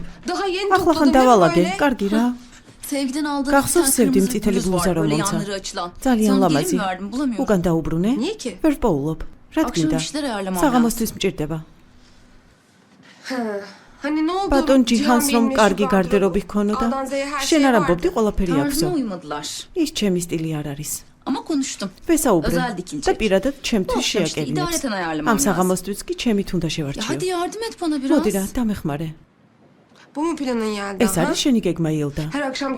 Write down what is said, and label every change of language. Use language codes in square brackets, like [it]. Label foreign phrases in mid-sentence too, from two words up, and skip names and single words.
[tr] daha yeni [ka] ახლა ხან [tr] topladım [ka] დავალაგე, [tr] böyle. [ka] კარგი რა. [tr] Sevgiden aldığım [ka] Გახსოვს სევდი მწითელი ბლუზა რომ მომცა? ძალიან ლამაზი. უკან დაუბრუნე? [tr] Niye ki? [ka] ვერ პოულობ. რა [tr] Akşam [ka] თქინდა? [tr] işler ayarlamam [ka] საღამოსთვის მჭირდება. [tr] Hani ne oldu? [ka] ბატონ ჯიჰანს რომ [tr] Cihan [ka] კარგი [tr] Bey'in [ka] გარდერობი [tr] meşhur [ka] ჰქონოდა, [tr] A'dan Z'ye her [ka] შენ [tr] şey [ka] არ [tr] vardı. [ka] ამბობდი ყველაფერი [tr] Tarzıma [ka] აქვსო. [tr] uymadılar. [ka] ის ჩემი სტილი არ არის. [tr] Ama konuştum. [ka] ვესაუბრე [tr] Özel dikilecek. [ka] და პირადად ჩემთვის [tr] Olsun işte, [ka] შეაკერინებს. [tr] idareten ayarlamam [ka] ამ [tr] lazım. [ka] საღამოსთვის კი ჩემით უნდა [tr] Ya [ka] შევარჩიო. [tr] hadi yardım et bana biraz. [ka] მოდი რა, დამეხმარე. [tr] Bu mu planın Yelda? [ka] ეს არის შენი გეგმა ილდა. [tr] Her akşamki